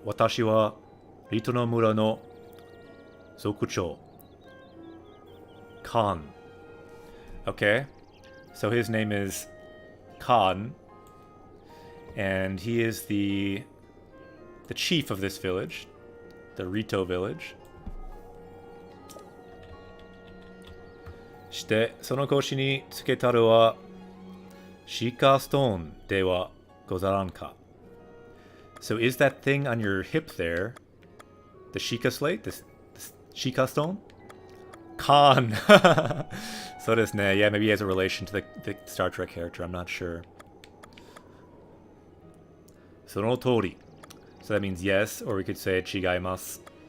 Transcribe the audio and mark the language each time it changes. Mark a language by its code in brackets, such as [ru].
[ja] 私はリトの村の族長 Khan. [en] Okay, so his name is Khan, and he is the chief of this village, the Rito village. [ja] してその腰につけたるはシーカーストーンではござらんか? [en] So is that thing on your hip there the Sheikah slate? This Sheikah stone? Khan! [ja] So desu ne. [en] Yeah, maybe he has a relation to the Star Trek character. I'm not sure. [ja] Sono tori. [en] So that means yes, or we could say [ja] chigaimasu.